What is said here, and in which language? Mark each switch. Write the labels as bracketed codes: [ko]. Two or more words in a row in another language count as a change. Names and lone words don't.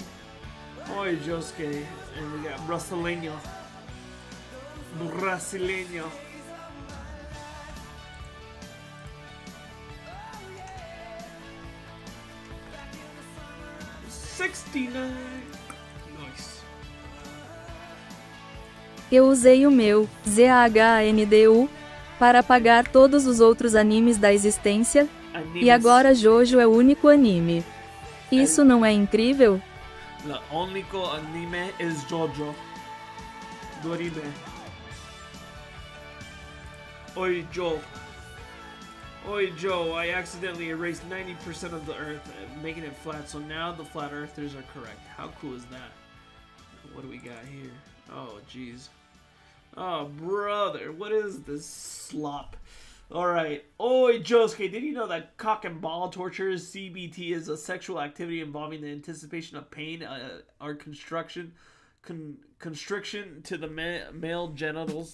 [en] Oi Josuke, and we got Brasileño. 69. Nice. [pt] Eu usei o meu ZAHANDU para apagar todos os outros animes da existência, e agora Jojo é o único anime. Isso não é incrível? [en] The único anime is Jojo. Dorime. Oi Joe. Oi Joe, I accidentally erased 90% of the Earth, making it flat, so now the flat earthers are correct. How cool is that? What do we got here? Oh jeez. Oh brother, what is this slop? Alright. Oi Josuke, did you know that cock and ball torture, CBT, is a sexual activity involving the anticipation of pain or constriction to the male genitals?